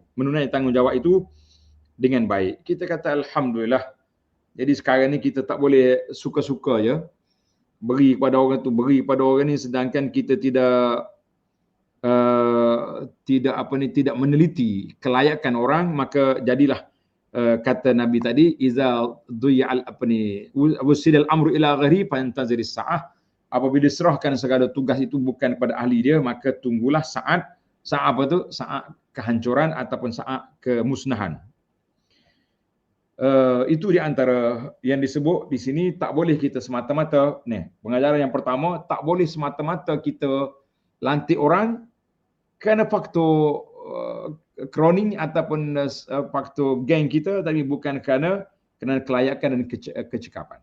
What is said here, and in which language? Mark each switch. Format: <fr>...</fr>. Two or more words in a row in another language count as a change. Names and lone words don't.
<ms>Menunaikan tanggungjawab itu dengan baik. Kita kata alhamdulillah. Jadi sekarang ni kita tak boleh suka-suka je beri kepada orang tu, beri kepada orang ni, sedangkan kita tidak meneliti kelayakan orang. Maka jadilah kata Nabi tadi,</ms> <ar>إذا ضيع وسد الأمر إلى غير فانتظر الساعة.</ar> <ms>Apabila diserahkan segala tugas itu bukan kepada ahli dia, maka tunggulah saat apa tu? Saat kehancuran ataupun saat kemusnahan. Itu di antara yang disebut di sini. Tak boleh kita semata-mata, pengajaran yang pertama, tak boleh semata-mata kita lantik orang kerana faktor kroning ataupun faktor geng kita, tapi bukan kerana kelayakan dan kecekapan.</ms>